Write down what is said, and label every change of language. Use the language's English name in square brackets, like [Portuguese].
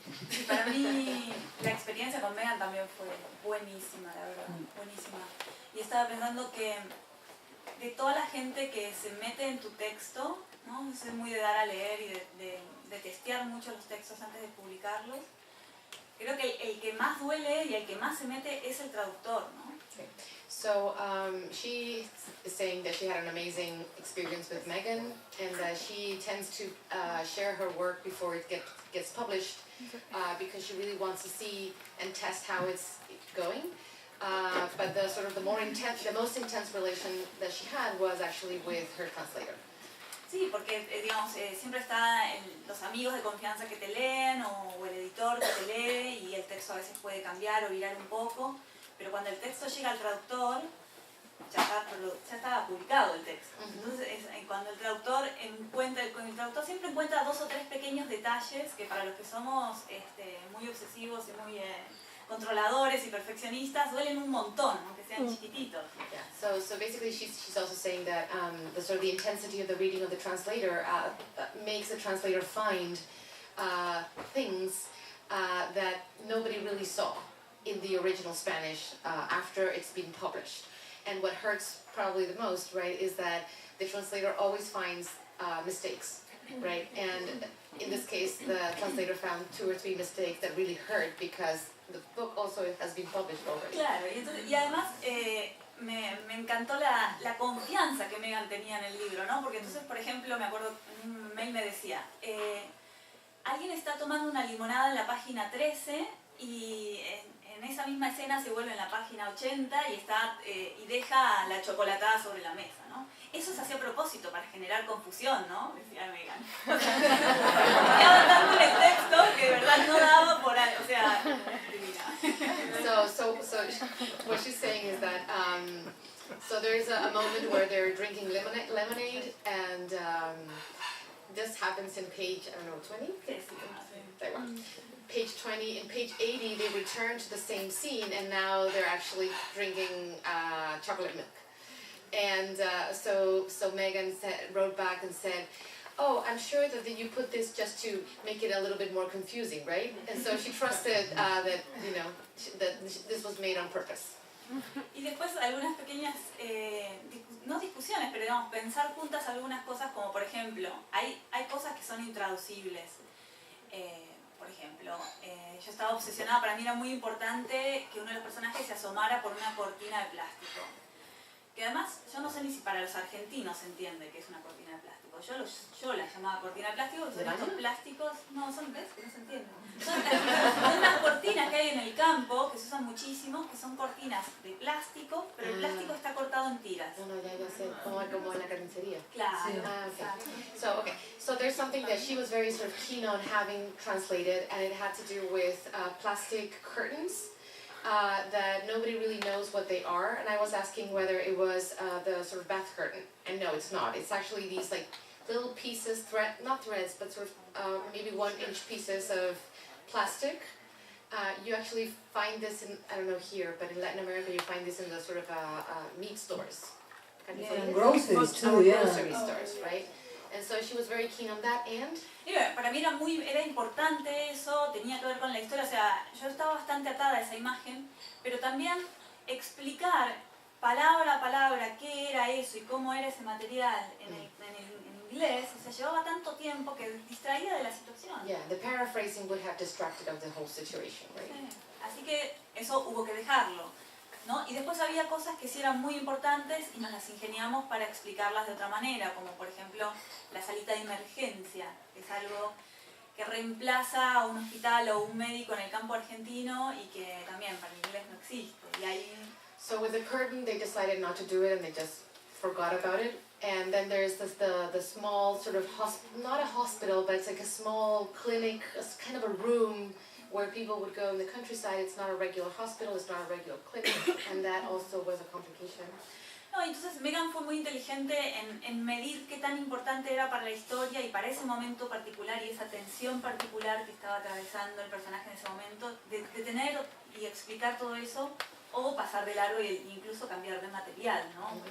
[Spanish] Sí, para mí la experiencia con Megan también fue buenísima, la verdad, buenísima. Y estaba pensando que de toda la gente que se mete en tu texto, ¿no? Soy muy de dar a leer y de testear mucho los textos antes de publicarlos. Creo que el que más duele y el que más se mete es el traductor, ¿no? [English] Okay. So she is saying that she had an amazing experience with Megan, and that she tends to share her work before it gets published because she really wants to see and test how it's going. But the most intense relation that she had was actually with her translator. [Spanish] Sí, porque digamos, siempre está los amigos de confianza que te leen o el editor que te lee y el texto a veces puede cambiar o virar un poco, pero cuando el texto llega al traductor ya está publicado el texto. Entonces cuando el traductor siempre encuentra 2 o 3 pequeños detalles que para los que somos muy obsesivos y muy controladores y perfeccionistas duelen un montón, aunque sean chiquititos. [English] Yeah. So basically she's also saying that the intensity of the reading of the translator makes the translator find things that nobody really saw in the original Spanish after it's been published. And what hurts probably the most, right, is that the translator always finds mistakes, right? And in this case, the translator found 2 or 3 mistakes that really hurt because the book also has been published already. [Spanish] Claro, y además me encantó la confianza que Megan tenía en el libro, ¿no? Porque entonces, por ejemplo, me acuerdo, en un mail me decía, alguien está tomando una limonada en la página 13 y en en esa misma escena se vuelve en la página 80 y está y deja la chocolatada sobre la mesa, ¿no? Eso se hacía a propósito para generar confusión, ¿no? Decía Megan. Estaba dándole el texto que de verdad no daba por ahí, o sea, divina. [English] So what she's saying is that so there's a moment where they're drinking lemonade and this happens in page, I don't know, 20? There we go. Page 20. In page 80, they return to the same scene, and now they're actually drinking chocolate milk. And so Megan wrote back and said, "Oh, I'm sure that you put this just to make it a little bit more confusing, right?" And so she trusted that that this was made on purpose. [Spanish] Y después algunas pequeñas, no discusiones, pero digamos, pensar juntas algunas cosas, como por ejemplo, hay cosas que son intraducibles. Por ejemplo, yo estaba obsesionada, para mí era muy importante que uno de los personajes se asomara por una cortina de plástico. Que además, yo no sé ni si para los argentinos se entiende que es una cortina de plástico. Yo la llamaba cortina de plástico, porque son estos plásticos, no, son, ¿ves? Que no se entienden. Son unas cortinas que hay en el campo, que se usan muchísimo, que son cortinas de plástico, pero el plástico está cortado en tiras. No, ya sé, como en la carnicería. Claro. Sí. Okay. [English] So there's something that she was very sort of keen on having translated, and it had to do with plastic curtains. That nobody really knows what they are, and I was asking whether it was the sort of bath curtain, and no, it's not. It's actually these like little pieces, not threads, but sort of maybe 1-inch pieces of plastic. You actually find this in, I don't know here, but in Latin America you find this in the sort of meat stores. And groceries too, yeah. Grocery stores, right? And so she was very keen on that, and [Spanish] Para mí era importante eso, tenía que ver con la historia, o sea, yo estaba bastante atada a esa imagen, pero también explicar palabra a palabra qué era eso y cómo era ese material en inglés, o sea, llevaba tanto tiempo que distraía de la situación. [English] Yeah, the paraphrasing would have distracted of the whole situation, right? [Spanish] Sí. Así que eso hubo que dejarlo, ¿no? Y después había cosas que sí eran muy importantes y nos las ingeniamos para explicarlas de otra manera, como por ejemplo la salita de emergencia, que es algo que reemplaza a un hospital o un médico en el campo argentino y que también para el inglés no existe. Y ahí... [English] So with the curtain, they decided not to do it and they just forgot about it. And then there's the small sort of, not a hospital, but it's like a small clinic, it's kind of a room where people would go in the countryside. It's not a regular hospital, it's not a regular clinic, and that also was a complication. [Spanish] No, entonces Megan fue muy inteligente en medir qué tan importante era para la historia y para ese momento particular y esa tensión particular que estaba atravesando el personaje en ese momento, de tener y explicar todo eso o pasar de largo e incluso cambiar de material, ¿no?